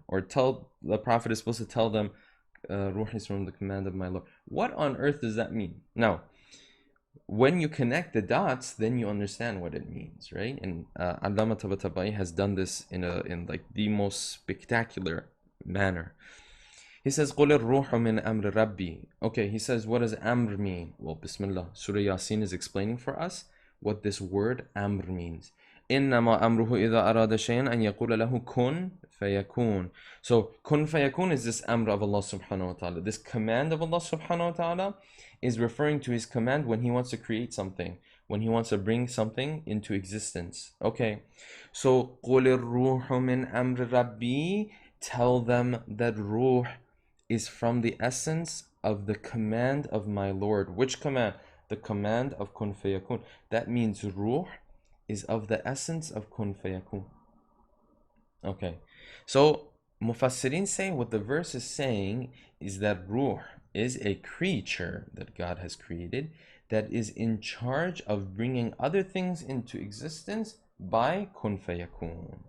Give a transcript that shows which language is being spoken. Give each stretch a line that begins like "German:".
English: Or the Prophet is supposed to tell them ruh is from the command of my Lord. What on earth does that mean? Now, when you connect the dots, then you understand what it means, right? And Allama Tabatabaei has done this in like the most spectacular manner. He says,
Arabic: قُلِ الرُّوحُ مِنْ أَمْرِ رَبِّي.
English: Okay, he says, what does amr mean? Well, Bismillah. Surah Yaseen is explaining for us what this word amr means.
Arabic: إِنَّمَا أَمْرُهُ إِذَا أَرَادَ شَيْئًا أَنْ يَقُولَ لَهُ كُن فَيَكُونَ.
English: So, kun fayakun is this amr of Allah subhanahu wa ta'ala. This command of Allah subhanahu wa ta'ala is referring to his command when he wants to create something, when he wants to bring something into existence. Okay, so
Arabic: قُلِ الرُّوحُ مِنْ أَمْرِ رَبِّي.
English: Tell them that ruh is from the essence of the command of my Lord. Which command? The command of kun fayakun. That means ruh is of the essence of kun fayakun. Okay, so Mufassirin say what the verse is saying is that ruh is a creature that God has created that is in charge of bringing other things into existence by kun fayakun.